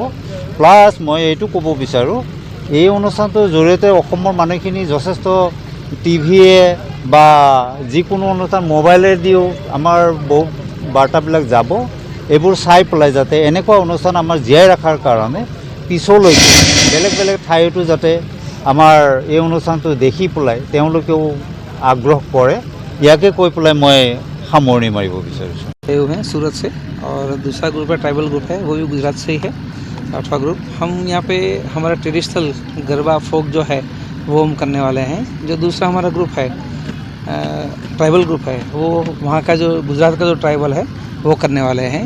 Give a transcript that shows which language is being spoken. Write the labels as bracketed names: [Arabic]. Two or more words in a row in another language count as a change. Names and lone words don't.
[Assamese] প্লাছ মই এইটো ক'ব বিচাৰোঁ, এই অনুষ্ঠানটোৰ জৰিয়তে অসমৰ মানুহখিনি যথেষ্ট টিভিয়ে বা যিকোনো অনুষ্ঠান মোবাইলেদিও আমাৰ বহু বাৰ্তাবিলাক যাব। এইবোৰ চাই পেলাই যাতে এনেকুৱা অনুষ্ঠান আমাৰ জীয়াই ৰখাৰ কাৰণে পিছলৈকে বেলেগ বেলেগ ঠাইতো যাতে আমাৰ এই অনুষ্ঠানটো দেখি পেলাই তেওঁলোকেও আগ্ৰহ কৰে, ইয়াকে কৈ পেলাই মই সামৰণি মাৰিব বিচাৰিছোঁ। [Hindi] आए हुए हैं सूरत से और दूसरा ग्रुप है ट्राइबल ग्रुप है, वो भी गुजरात से ही है, 8वां ग्रुप। हम यहाँ पे हमारा ट्रेडिशनल गरबा फोक जो है वो हम करने वाले हैं। जो दूसरा हमारा ग्रुप है ट्राइबल ग्रुप है, वो वहाँ का जो गुजरात का जो ट्राइबल है वो करने वाले हैं।